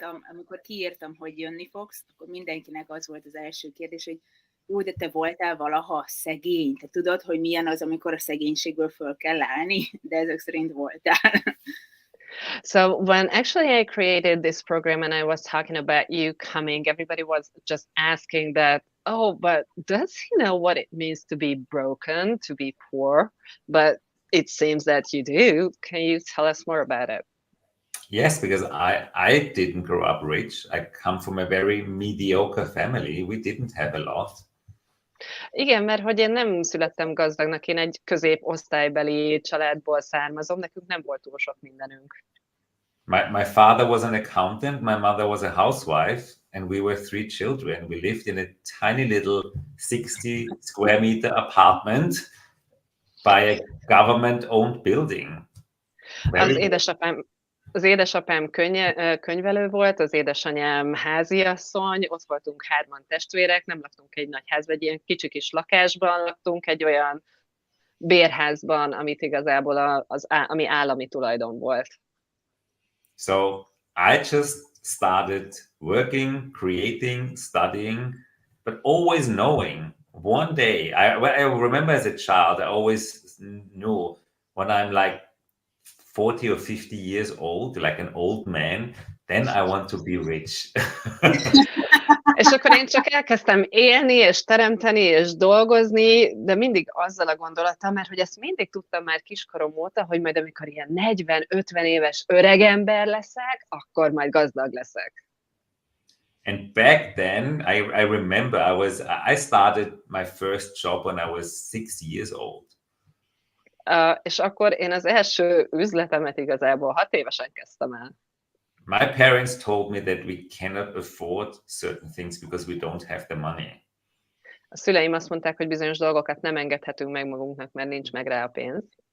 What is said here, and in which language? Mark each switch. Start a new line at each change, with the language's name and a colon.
Hungarian: Amikor kiírtam, hogy jönni fogsz, akkor mindenkinek az volt az első kérdés, hogy jó, de te voltál valaha szegény? Te tudod, hogy milyen az, amikor a szegénységből föl kell állni? De ezek szerint voltál.
English: So when actually I created this program and I was talking about you coming, everybody was just asking that, oh, but does he know what it means to be broken, to be poor? But it seems that you do. Can you tell us more about it? Yes, because I didn't grow up rich. I come from a very mediocre family. We didn't have a lot.
Hungarian: Igen, mert hogy én nem születtem gazdagnak, én egy középosztálybeli családból származom, nekünk nem volt túl sok mindenünk.
English: My father was an accountant, my mother was a housewife, and we were 3 children. We lived in a tiny little 60 square meter apartment by a government-owned building.
Hungarian: Az édesapám könyvelő volt, az édesanyám háziasszony, ott voltunk 3 testvérek, nem laktunk egy nagy házban, egy ilyen kicsi kis lakásban laktunk, egy olyan bérházban, amit igazából ami állami tulajdon volt.
English: So I just started working, creating, studying, but always knowing one day, I remember as a child, I always knew when I'm like 40 or 50 years old, like an old man, then I want to be rich.
Hungarian: És akkor én csak elkezdtem élni, és teremteni, és dolgozni, de mindig azzal a gondolattal, mert hogy ezt mindig tudtam már kiskorom óta, hogy majd amikor ilyen 40-50 éves öregember leszek, akkor majd gazdag leszek.
English: And back then, I remember I started my first job when I was 6 years old.
Hungarian: És akkor én az első üzletemet igazából 6 évesen kezdtem el.
English: My parents told me that we cannot afford certain things because we don't have the money.
Hungarian: A szüleim azt mondták, hogy bizonyos dolgokat nem engedhetünk meg magunknak, mert nincs meg rá a pénz.